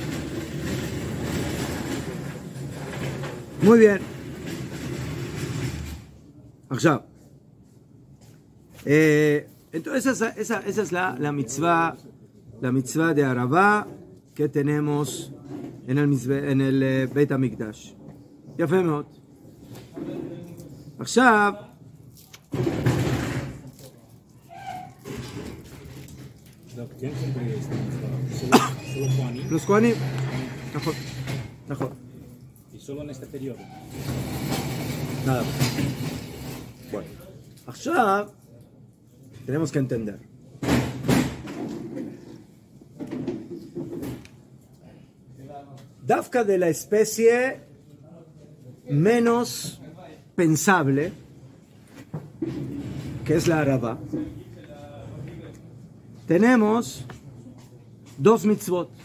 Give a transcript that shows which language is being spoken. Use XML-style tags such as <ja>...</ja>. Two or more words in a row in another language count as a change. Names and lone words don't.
<es>Muy bien. Ahora, entonces esa es la mitzvah de Arabá que tenemos en el Beit HaMikdash.</es> <he>יפה מאוד. עכשיו,</he> <es>los Kohanim,</es> <he>נכון.</he> <es>Y solo en este periodo. Nada más. Bueno, עכשיו tenemos que entender. Dafka de la especie menos pensable, que es la Arabá, tenemos dos mitzvot.</es>